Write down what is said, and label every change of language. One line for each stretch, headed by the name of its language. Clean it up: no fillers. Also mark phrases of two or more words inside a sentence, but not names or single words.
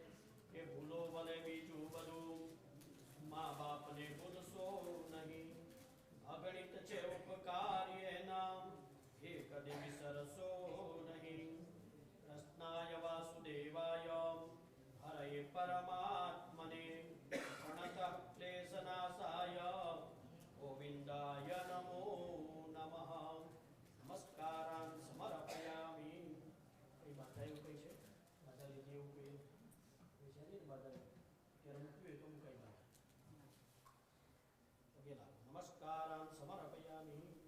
Gujarati: કે ભૂલો ભલે બીજુ બધુ માઁ બાપ ને ભૂલસો નહીં અગણિત છે ઉપકાર્યે નામ એક વિસરસો નહીં.
Sanskrit: कृष्णाय वासुदेवाय हरये परमात्मने प्रणतः क्लेशनाशाय गोविंदाय नमो नमः. नमस्कारान् समर्पयामि.
Gujarati: કઈ બાધા એવું કઈ છે બાધા લીધી એવું કઈ છે ને બાધા ત્યારે મૂક્યું તો મુકાઈ બાધા વગેરે.
Sanskrit: નમસ્કારાन् समर्पयामि.